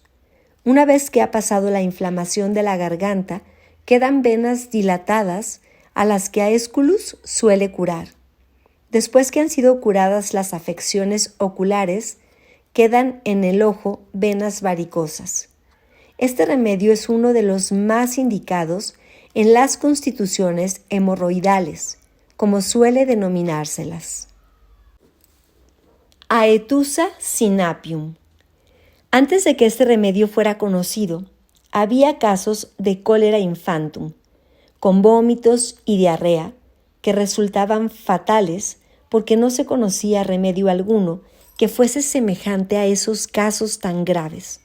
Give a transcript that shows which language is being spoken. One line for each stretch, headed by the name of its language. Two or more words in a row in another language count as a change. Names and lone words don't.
Spanish: Una vez que ha pasado la inflamación de la garganta, quedan venas dilatadas a las que Aesculus suele curar. Después que han sido curadas las afecciones oculares, quedan en el ojo venas varicosas. Este remedio es uno de los más indicados en las constituciones hemorroidales, como suele denominárselas. Aetusa sinapium. Antes de que este remedio fuera conocido, había casos de cólera infantum, con vómitos y diarrea, que resultaban fatales porque no se conocía remedio alguno que fuese semejante a esos casos tan graves.